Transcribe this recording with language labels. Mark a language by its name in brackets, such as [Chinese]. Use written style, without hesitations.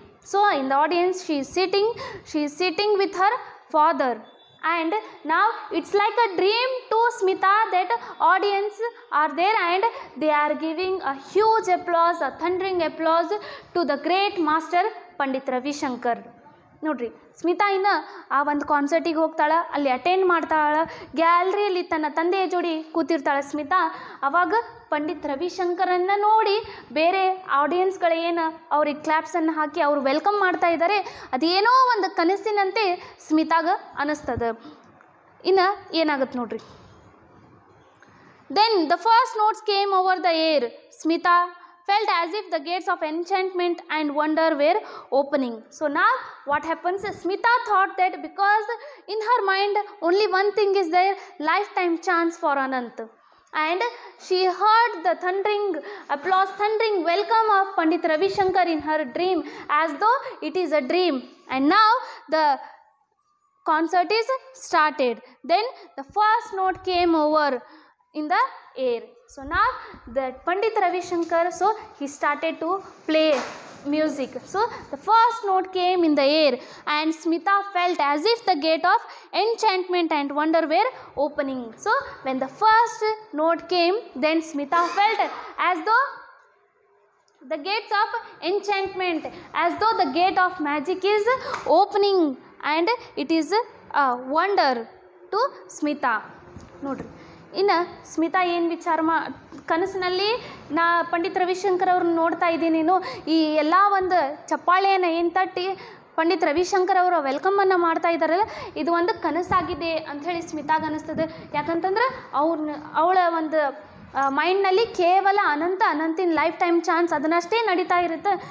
[English] So in the audience she is sitting with her father. And now it's like a dream to Smita that audience are there and they are giving a huge applause, a thundering applause to the great master Pandit Ravi Shankar. [Kannada] ನೋಡ್ರಿ, ಸ್ಮಿತಾ ಇನ್ನು ಆ ಒಂದು ಕಾನ್ಸರ್ಟಿಗೆ ಹೋಗ್ತಾಳೆ, ಅಲ್ಲಿ attend ಮಾಡ್ತಾಳೆ, ಗ್ಯಾಲರಿಯಲ್ಲಿ ತನ್ನ ತಂದೆಯ ಜೋಡಿ ಕೂತಿರ್ತಾಳೆ ಸ್ಮಿತಾ. ಆವಾಗ ಪಂಡಿತ್ ರವಿಶಂಕರನ್ನು ನೋಡಿ ಬೇರೆ ಆಡಿಯನ್ಸ್ಗಳೇನು ಅವ್ರಿಗೆ ಕ್ಲಾಪ್ಸನ್ನು ಹಾಕಿ ಅವರು ವೆಲ್ಕಮ್ ಮಾಡ್ತಾ ಇದ್ದಾರೆ, ಅದೇನೋ ಒಂದು ಕನಸಿನಂತೆ ಸ್ಮಿತಾಗ ಅನ್ನಿಸ್ತದೆ. ಇನ್ನು ಏನಾಗುತ್ತೆ ನೋಡ್ರಿ. [English] Then the first notes came over the air. Smita felt as if the gates of enchantment and wonder were opening. So now what happens? Smita thought that because in her mind only one thing is there, lifetime chance for Anant. And she heard the thundering applause, thundering welcome of Pandit Ravi Shankar in her dream as though it is a dream. And now the concert is started. Then the first note came over in the air. So now the Pandit Ravi Shankar, so he started to play music. So the first note came in the air and Smita felt as if the gate of enchantment and wonder were opening. So when the first note came, then Smita felt as though the gates of enchantment, as though the gate of magic is opening and it is a wonder to Smita. [Kannada] ನೋಡ್ರಿ, ಇನ್ನು ಸ್ಮಿತಾ ಏನು ವಿಚಾರ ಕನಸಿನಲ್ಲಿ ನಾ ಪಂಡಿತ್ ರವಿಶಂಕರ್ ಅವ್ರನ್ನ ನೋಡ್ತಾ ಇದ್ದೀನೇನು, ಈ ಎಲ್ಲ ಒಂದು ಚಪ್ಪಾಳೆಯನ್ನು ಏನು ತಟ್ಟಿ ಪಂಡಿತ್ ರವಿಶಂಕರ್ ಅವರ ವೆಲ್ಕಮನ್ನು ಮಾಡ್ತಾ ಇದ್ದಾರಲ್ಲ, ಇದು ಒಂದು ಕನಸಾಗಿದೆ ಅಂಥೇಳಿ ಸ್ಮಿತಾಗೆ ಅನ್ನಿಸ್ತದೆ. ಯಾಕಂತಂದ್ರೆ ಅವಳ ಒಂದು ಮೈಂಡ್ನಲ್ಲಿ ಕೇವಲ ಅನಂತಿನ [English] life time chance [Kannada] ಅದನ್ನಷ್ಟೇ ನಡೀತಾ ಇರುತ್ತೆ.